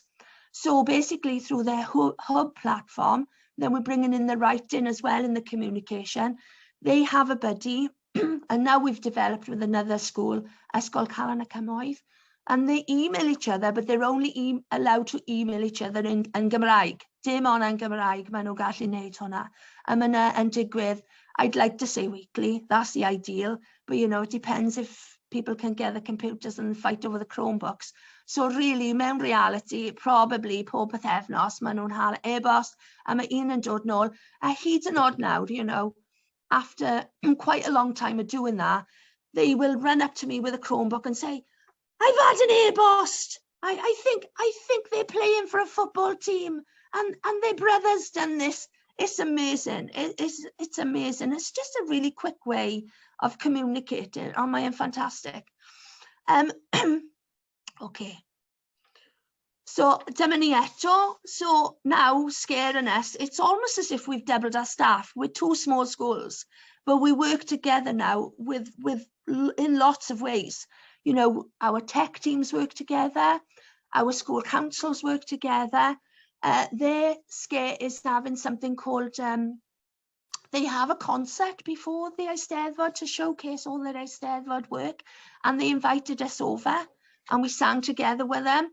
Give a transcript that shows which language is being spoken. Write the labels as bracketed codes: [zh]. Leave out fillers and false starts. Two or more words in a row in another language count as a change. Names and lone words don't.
[en] So basically through their hub platform, then we're bringing in the writing as well in the communication. They have a buddy, and now we've developed with another school, Ysgol Calan y Cymoedd, and they email each other, but they're only allowed to email each other in Gymraeg. [cy] Dim ond yn Gymraeg, maen nhw gallu neud hwnna. A mae yna yn digwydd, [en] I'd like to say weekly, that's the ideal, but you know, it depends if people can get the computers and fight over the Chromebooks. So really, [cy] mewn reality, probably pob pythefnos, maen nhw'n cael e-bost, a mae un yn dod nôl, a hyd yn oed nawr, [en] you know, after quite a long time of doing that, they will run up to me with a Chromebook and say, I've had an e-bost. I think they're playing for a football team, and their brother's done this. It's amazing. It's amazing. It's just a really quick way of communicating. Oh, my, fantastic. Okay. [cy] So dyma ni eto. [en] So now, scaring us, it's almost as if we've doubled our staff. We're 2 small schools, but we work together now with in lots of ways. You know, our tech teams work together, our school councils work together. Their scare is having something called, they have a concert before the Eisteddfod to showcase all their Eisteddfod work, and they invited us over and we sang together with them.